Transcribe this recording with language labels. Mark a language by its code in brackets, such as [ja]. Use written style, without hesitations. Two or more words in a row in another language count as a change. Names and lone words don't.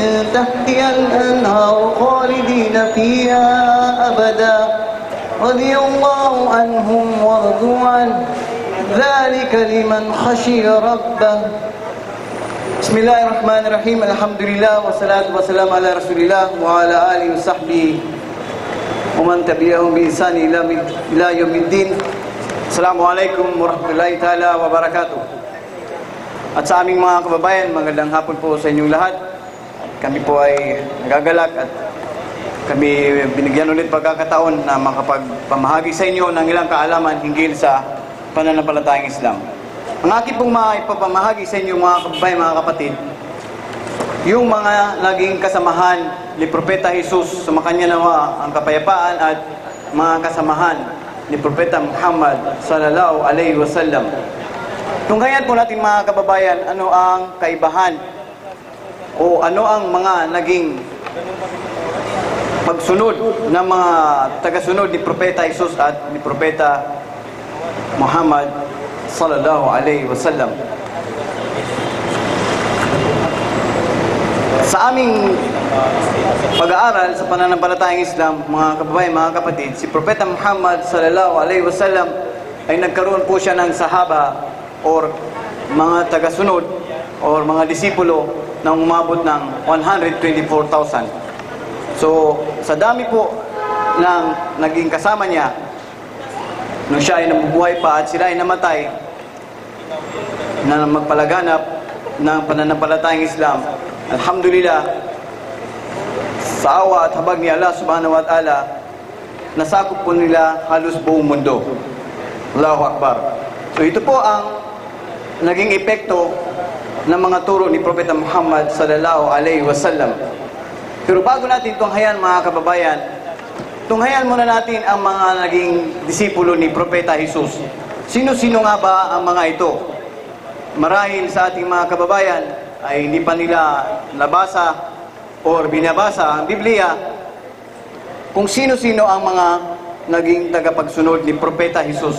[ar] تحتها الأنهار خالدين فيها أبدا رضي الله عنهم ورضوا عنه ذلك لمن خشي ربه بسم الله الرحمن الرحيم الحمد لله والصلاة والسلام على رسول الله وعلى آله وصحبه ومن تبعهم بإحسان إلى يوم الدين. السلام عليكم ورحمة الله تعالى وبركاته. [tl] At sa aming mga kababayan, magandang hapon po sa inyong lahat. Kami po ay nagagalak at kami binigyan ulit pagkakataon na makapagpamahagi sa inyo ng ilang kaalaman hinggil sa pananampalatayang Islam. Ang aking pong maipapamahagi sa inyo mga kababayan, mga kapatid, yung mga naging kasamahan ni Propeta Jesus, sumakanya nawa ang kapayapaan at mga kasamahan ni Propeta Muhammad [ar] صلى الله عليه وسلم. [tl] Tunghayan po natin mga kababayan, ano ang kaibahan o ano ang mga naging pagsunod ng mga tagasunod ni Propeta Jesus at ni Propeta Muhammad [ar] صلى الله عليه وسلم. [tl] Sa aming pag-aaral sa pananampalatayang Islam, mga kababayan, mga kapatid, si Propeta Muhammad [ar] صلى الله عليه وسلم [tl] ay nagkaroon po siya ng sahaba or mga tagasunod or mga disipulo na umabot ng 124,000. So, sa dami po ng naging kasama niya nung siya ay nabubuhay pa at sila ay namatay na magpalaganap ng pananampalatayang Islam, alhamdulillah, sa awa at habag ni Allah [ar] سبحانه وتعالى, [tl] nasakop po nila halos buong mundo. [ar] الله أكبر. [tl] So ito po ang naging epekto ng mga turo ni Propeta Muhammad [ar] صلى الله عليه وسلم. [tl] Pero bago natin tunghayan mga kababayan, tunghayan muna natin ang mga naging disipulo ni Propeta Jesus. Sino-sino nga ba ang mga ito? Marahil sa ating mga kababayan ay hindi pa nila nabasa or binabasa ang Biblia kung sino-sino ang mga naging tagapagsunod ni Propeta Jesus.